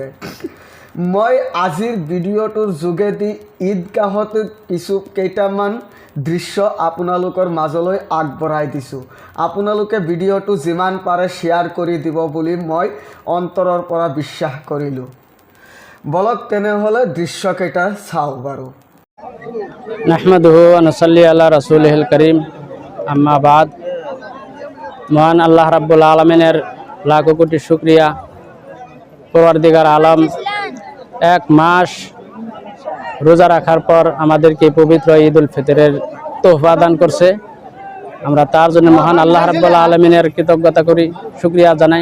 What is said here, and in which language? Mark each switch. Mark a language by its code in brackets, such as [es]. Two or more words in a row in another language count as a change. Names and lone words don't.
[as] মই আজিৰ ভিডিঅ'টোৰ যোগেদি ঈদগাহত কেইটামান দৃশ্য আপোনালোকৰ মাজলৈ আগবঢ়াই দিছোঁ। আপোনালোকে ভিডিঅ'টো যিমান পাৰে শ্বেয়াৰ কৰি দিব বুলি মই অন্তৰৰ পৰা বিশ্বাস কৰিলোঁ। বলক তেনেহ'লে দৃশ্যকেইটা চাওঁ বাৰু। [ar] نحمده ونصلي على رسوله الكريم، أما بعد. [bn] মহান আল্লাহ [ar] رب العالمين [bn] লাখো কোটি শুকরিয়া। পরওয়ারদিগার আলম এক মাস রোজা রাখার পর আমাদেরকে পবিত্র [ar] عيد الفطر [bn] তোহফা দান করছে। আমরা তার জন্য মহান আল্লাহ [ar] رب العالمين [bn] কৃতজ্ঞতা করি, শুকরিয়া জানাই।